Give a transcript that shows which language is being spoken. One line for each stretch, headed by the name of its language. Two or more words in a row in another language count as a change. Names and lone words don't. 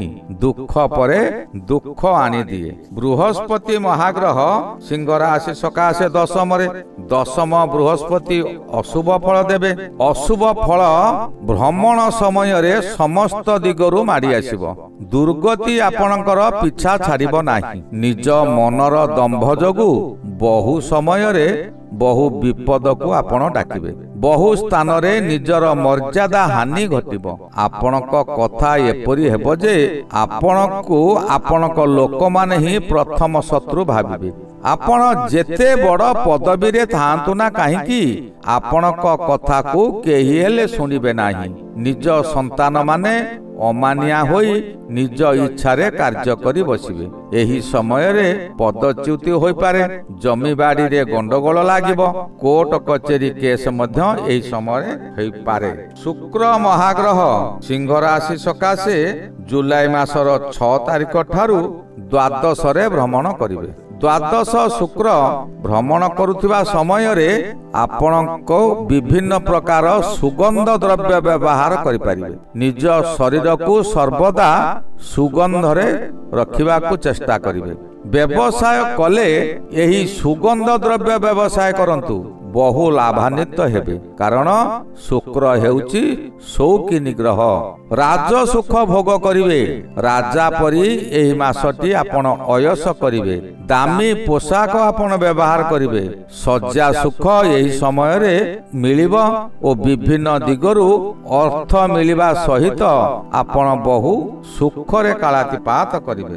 Odia: ଦୁଖ ପରେ ଦୁଖ ଆଣି ଦିଏ। ବୃହସ୍ପତି ମହାଗ୍ରହ ସିଂହ ରାଶି ସକାଶେ ଦଶମ ବୃହସ୍ପତି ଅଶୁଭ ଫଳ ଦେବେ। ଅଶୁଭ ଫଳ ଭ୍ରମଣ ସମୟ ରେ ସମସ୍ତ ଦିଗରୁ ମାଡ଼ି ଆସିବ। ଦୁର୍ଗତି ଆପଣଙ୍କର ପିଛା ଛାଡ଼ିବ ନାହିଁ। ନିଜ ମନର ଦମ୍ଭ ଯୋଗୁ ବହୁ ସମୟ ରେ ବହୁ ବିପଦ କୁ ଆପଣ ଡାକିବେ। ବହୁ ସ୍ଥାନ ରେ ନିଜର ମର୍ଯ୍ୟାଦା ହାନି ଘଟିବ। ଆପଣଙ୍କ କଥା ଏପରି ହେବ ଯେ ଆପଣଙ୍କୁ ଆପଣଙ୍କ ଲୋକ ମାନେ ହିଁ ପ୍ରଥମ ଶତ୍ରୁ ଭାବିବେ। ଆପଣ ଯେତେ ବଡ଼ ପଦବୀ ରେ ଥାଆନ୍ତୁ ନା କାହିଁକି ଆପଣଙ୍କ କଥା କୁ କେହି ହେଲେ ଶୁଣିବେ ନାହିଁ। ନିଜ ସନ୍ତାନ ମାନେ ଅମାନିଆ ହୋଇ ନିଜ ଇଚ୍ଛା ରେ କାର୍ଯ୍ୟ କରି ବସିବେ। ଏହି ସମୟ ରେ ପଦଚ୍ୟୁତି ହୋଇ ପାରେ। ଜମି ବାଡ଼ି ରେ ଗଣ୍ଡଗୋଳ ଲାଗିବ। କୋର୍ଟ କଚେରୀ କେସ ମଧ୍ୟ ଏହି ସମୟ ହୋଇ ପାରେ। ଶୁକ୍ର ମହାଗ୍ରହ ସିଂହ ରାଶି ସକାଶେ ଜୁଲାଇ ମାସର 6 ତାରିଖ ଠାରୁ ଦ୍ୱାଦଶ ରେ ଭ୍ରମଣ କରିବେ। ଦ୍ୱାଦଶ ଶୁକ୍ର ଭ୍ରମଣ କରୁଥିବା ସମୟ ରେ ଆପଣଙ୍କୁ ବିଭିନ୍ନ ପ୍ରକାର ସୁଗନ୍ଧ ଦ୍ରବ୍ୟ ବ୍ୟବହାର କରି ପାରିବେ। ନିଜ ଶରୀର କୁ ସର୍ବଦା ସୁଗନ୍ଧ ରେ ରଖିବା କୁ ଚେଷ୍ଟା କରିବେ। ବ୍ୟବସାୟ କଲେ ଏହି ସୁଗନ୍ଧ ଦ୍ରବ୍ୟ ବ୍ୟବସାୟ କରନ୍ତୁ ବହୁ ଲାଭାନ୍ୱିତ ହେବେ, କାରଣ ଶୁକ୍ର ହେଉଛି ସୌଖିନ ଗ୍ରହ। ରାଜ ସୁଖ ଭୋଗ କରିବେ। ରାଜା ପରି ଏହି ମାସଟି ଆପଣ ଅୟସ କରିବେ। ଦାମୀ ପୋଷାକ ଆପଣ ବ୍ୟବହାର କରିବେ। ସଜ୍ଜା ସୁଖ ଏହି ସମୟ ରେ ମିଳିବ ଓ ବିଭିନ୍ନ ଦିଗରୁ ଅର୍ଥ ମିଳିବା ସହିତ ଆପଣ ବହୁ ସୁଖ ରେ କାଳାତିପାତ କରିବେ।